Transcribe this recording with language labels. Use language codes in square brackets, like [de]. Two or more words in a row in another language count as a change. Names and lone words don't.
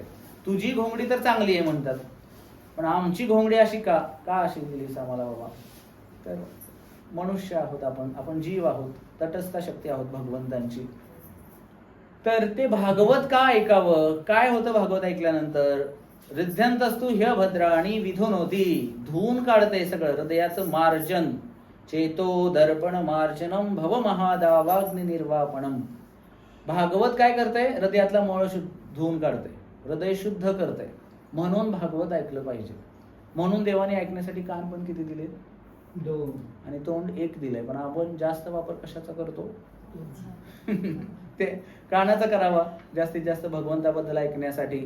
[mr] तुझी घोंगडी तर चांगली आहे म्हणतात, पण आमची घोंगडी अशी का अशी दिलीस आम्हाला बाबा? तर मनुष्य आहोत आपण जीव आहोत, तटस्थ शक्ती आहोत भगवंतांची. तर ते भागवत का ऐकावं? काय होतं भागवत ऐकल्यानंतर? [sa] हृदयंतस्तु ह्य भद्राणी विधुनोती, [mr] धुवून काढते सगळं हृदयाचं मार्जन. [sa] चेतो दर्पण मार्जनम भव महादावाग्नि निर्वापणम. [mr] भागवत काय करते? हृदयातला मळ धुवून काढते, हृदय शुद्ध करते. म्हणून भागवत ऐकलं पाहिजे. म्हणून देवाने ऐकण्यासाठी कान पण किती दिले? 2. आणि तोंड 1 दिलंय. पण आपण जास्त वापर कशाचा करतो? ते कानाचा करावा जास्तीत जास्त भगवंताबद्दल ऐकण्यासाठी.